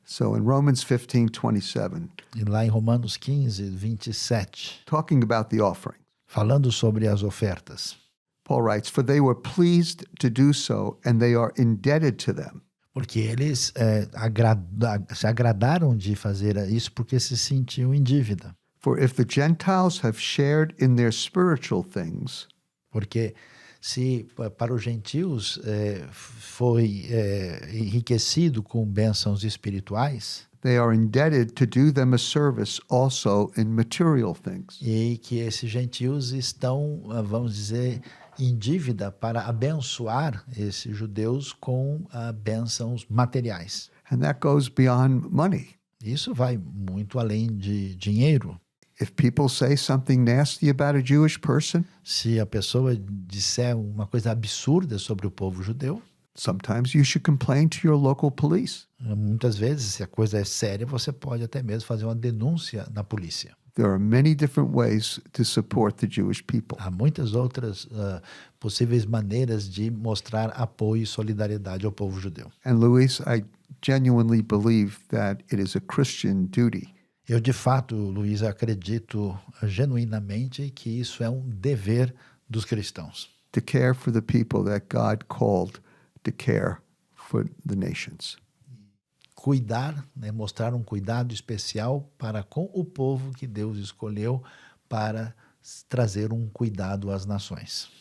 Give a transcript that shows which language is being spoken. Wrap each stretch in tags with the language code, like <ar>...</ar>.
<en>So in Romans 15:27,</en> <pt>E lá em Romanos 15, 27,</pt> <en>talking about the offering,</en> <pt>falando sobre as ofertas.</pt> <en>Paul writes, "For they were pleased to do so, and they are indebted to them."</en> <pt>Porque eles se agradaram de fazer isso porque se sentiam em dívida.</pt> <en>For if the Gentiles have shared in their spiritual things,</en> <pt>Porque se para os gentios foi enriquecido com bênçãos espirituais,</pt> <en>they are indebted to do them a service also in material things.</en> <pt>e que esses gentios estão, vamos dizer, em dívida para abençoar esses judeus com bênçãos materiais.</pt> <en>And that goes beyond money.</en> <pt>Isso vai muito além de dinheiro.</pt> <en>If people say something nasty about a Jewish person,</en> <pt>Se a pessoa disser uma coisa absurda sobre o povo judeu,</pt> <en>sometimes you should complain to your local police.</en> <pt>muitas vezes, se a coisa é séria, você pode até mesmo fazer uma denúncia na polícia.</pt> <en>There are many different ways to support the Jewish people.</en> <pt>Há muitas outras possíveis maneiras de mostrar apoio e solidariedade ao povo judeu.</pt> <en>And Luis, I genuinely believe that it is a Christian duty</en> <pt>Eu, de fato, Luiz, acredito genuinamente que isso é um dever dos cristãos.</pt> <en>to care for the people that God called to care for the nations.</en> <pt>Cuidar, né, mostrar um cuidado especial para com o povo que Deus escolheu para trazer um cuidado às nações.</pt>